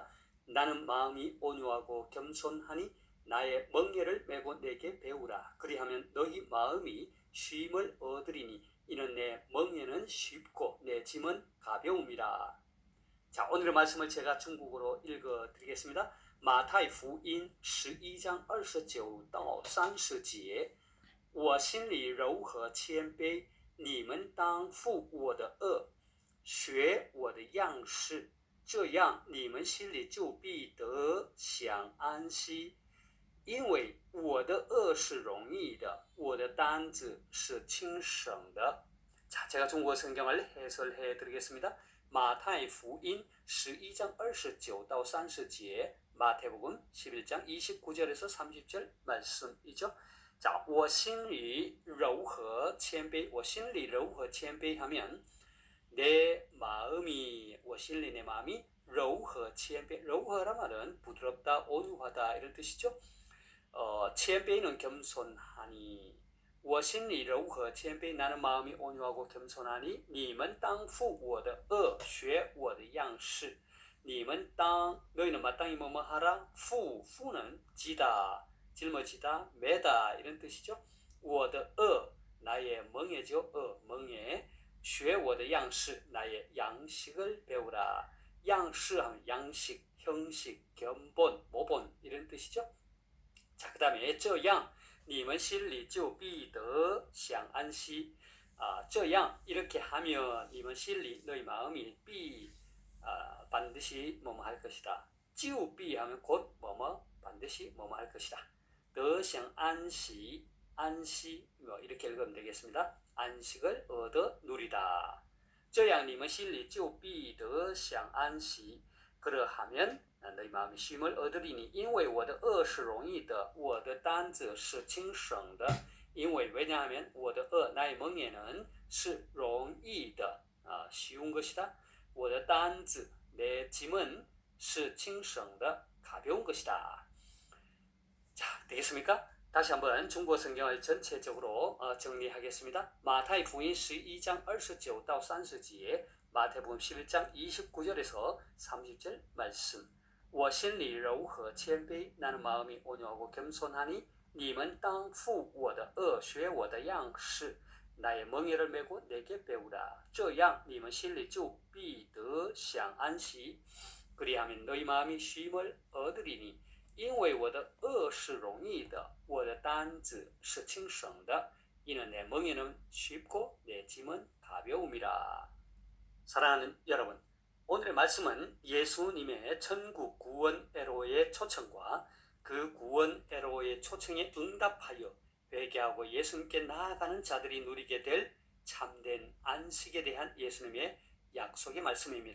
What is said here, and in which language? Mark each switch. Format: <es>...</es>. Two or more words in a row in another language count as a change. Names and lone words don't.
<ko>나는 마음이 온유하고 겸손하니 나의 멍에를 메고 내게 배우라. 그리하면 너희 마음이 쉼을 얻으리니 이는 내 멍에는 쉽고 내 짐은 가벼움이라. 자, 오늘의 말씀을 제가 중국어로 읽어드리겠습니다.</ko> <zh>마타이 福音11章29到30节，我心里柔和谦卑，你们当负我的恶，学我的样式，这样你们心里就必得享安息。因为我的恶是容易的，我的担子是轻省的。</zh> <ko>자, 제가 중국어 성경을 해설해 드리겠습니다.</ko> <zh>마타이 福音 12장 29到30节,</zh> <ko>마태복음 11장 29절에서 30절 말씀이죠. 자,</ko> <zh>我心里柔和谦卑, 我心里柔和谦卑</zh> <ko>하면 내 마음이,</ko> <zh>我心里</zh> <ko>내 마음이</ko> <zh>柔和谦卑, 柔和</zh> <ko>란 말은 부드럽다, 온유하다 이런 뜻이죠. 谦卑 는 겸손하니,</ko> <zh>我心里柔和谦卑</zh> <ko>나는 마음이 온유하고 겸손하니</ko> <zh>你们当负我的恶学我的样式 你们当</zh> <ko>너희는 마땅히 뭐뭐 하라. 负는 지다, 짊어지다, 매다 이런 뜻이죠.</ko> <zh>我的恶</zh> <ko>나의 멍에죠. 멍에</ko> <zh>学我的样式</zh> <ko>나의 양식을 배우라. 양식 하면 양식, 형식, 견본, 모본 이런 뜻이죠. 자, 그 다음에</ko> <zh>这样你们心里就必得享安息.</zh> <ko>这样 이렇게 하면</ko> <zh>你们心里</zh> <ko>너희 마음이 必 반드시 뭐뭐 할 것이다.</ko> <zh>就必</zh> <ko>하면 곧 뭐뭐 반드시 뭐뭐 할 것이다.</ko> <zh>得享安息</zh> <ko>안시 뭐 이렇게 읽으면 되겠습니다. 안식을 얻어 누리다.</ko> <zh>这样你们心里就必得享安息.</zh> <ko>그러하면 너희 마음이 쉼을 얻으리니</ko> <zh>因为我的恶是容易的我的担子是轻省的. 因为 왜냐하면 我的恶</zh> <ko>나의 멍에는</ko> <zh>是容易的</zh> <ko>쉬운 것이다.</ko> <zh>我的担子</zh> <ko>내 짐은</ko> <zh>是轻省的</zh> <ko>가벼운 것이다. 자, 되겠습니까? 다시 한번 중국어 성경을 전체적으로 정리하겠습니다.</ko> <zh>마타이 福音 12장 29到30节,</zh> <ko>마태복음 11장 29절에서 30절 말씀.</ko> <zh>我心里柔和谦卑</zh> <ko>나는 마음이 온유하고 겸손하니</ko> <zh>你们当负我的恶学我的样式</zh> <ko>나의 멍에를 메고 내게 배우라.</ko> <zh>这样你们心里就必得享安息.</zh> <ko>그리하면 너희 마음이 쉼을 얻으리니</ko> <zh>因为我的恶是容易的我的担子是轻省的</zh> <ko>이는 내 멍에는 쉽고 내 짐은 가벼움이라. 사랑하는 여러분, 오늘의 말씀은 예수님의 천국 구원 애로의 초청과 그 구원 애로의 초청에 응답하여 회개하고 예수님께 나아가는 자들이 누리게 될 참된 안식에 대한 예수님의 약속의 말씀입니다.</ko>